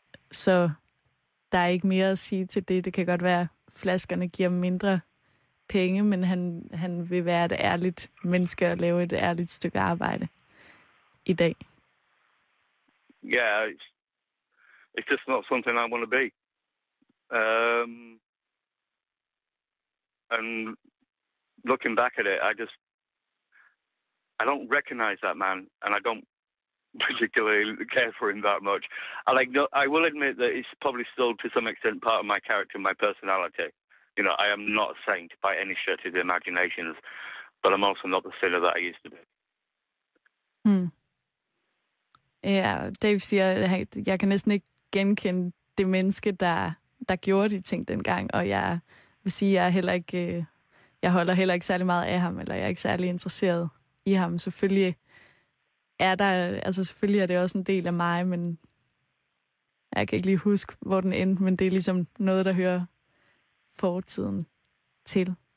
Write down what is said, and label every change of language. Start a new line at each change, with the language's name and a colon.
Danish: Så der er ikke mere at sige til det. Det kan godt være, at flaskerne giver mindre penge, men han vil være et ærligt menneske og lave et ærligt stykke arbejde i dag.
English: Yeah, it's just not something I want to be. And looking back at it, I don't recognize that man, and I don't particularly care for him that much. I will admit that it's probably still to some extent part of my character, my personality. You know, I am not a saint by any stretch of the imaginations, but I'm also not the sinner that I used to be.
Danish: Ja, Dave siger, at jeg kan næsten ikke genkende det menneske, der gjorde de ting dengang, og jeg vil sige, jeg holder heller ikke særlig meget af ham, eller jeg er ikke særlig interesseret i ham. Selvfølgelig er det også en del af mig, men jeg kan ikke lige huske, hvor den endte, men det er ligesom noget, der hører fortiden til.